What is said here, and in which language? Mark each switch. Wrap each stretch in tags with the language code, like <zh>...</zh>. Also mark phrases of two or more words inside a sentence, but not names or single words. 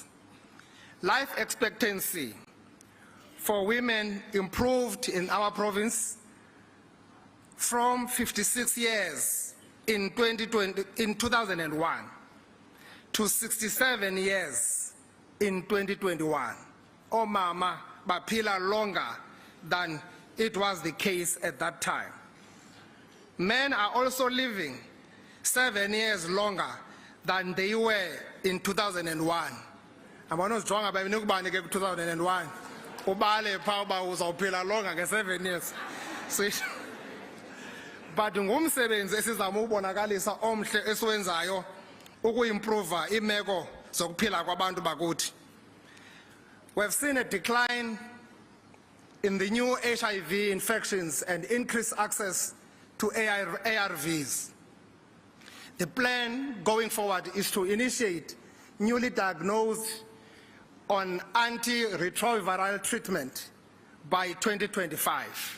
<en>Life expectancy for women improved in our province from 56 years in 2001 to 67 years in 2021.</en> <xh>Omama baphila</xh> <en>longer than it was the case at that time. Men are also living 7 years longer than they were in 2001.</en> <xh>Abanozijwanga babenukubani ke 2001. Ubale pha uba uzawuphila longer nge7 years. But ngumsebenzi esizama ukubonakalisa omhle esiwenzayo ukuimprove imeko zokuphila kwabantu bakuthi.</xh> <en>We have seen a decline in the new HIV infections and increased access to ARVs. The plan going forward is to initiate newly diagnosed on antiretroviral treatment by 2025.</en>